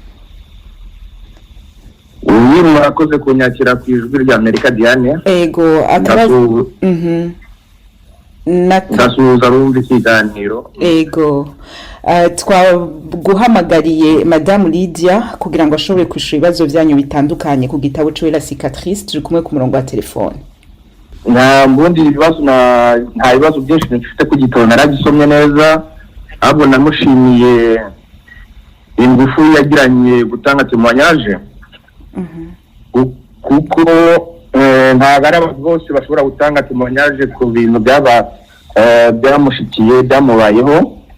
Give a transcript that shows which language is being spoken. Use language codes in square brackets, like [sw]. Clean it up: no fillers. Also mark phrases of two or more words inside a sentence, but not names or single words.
[rw] Murakoze kunyakira ku Ijwi ry'Amerika Diane. [rn] Ego akabazo ndasuhuza rumva ikiganiro. Ego twaguhamagariye Madame Lydia kugira ngo ashobore kwishura ibibazo byanyu bitandukanye ku gitabo cyo La Cicatrice. Turi kumwe ku murongo wa telefone. [rw] Nta bibazo byinshi mfite ku gitabo, naragisomye neza, ahubwo namushimiye ingufu yagiranye gutanga témoignage, kuko ntabwo ari abantu bose bashobora gutanga témoignage ku bintu byamushikiye byamubayeho.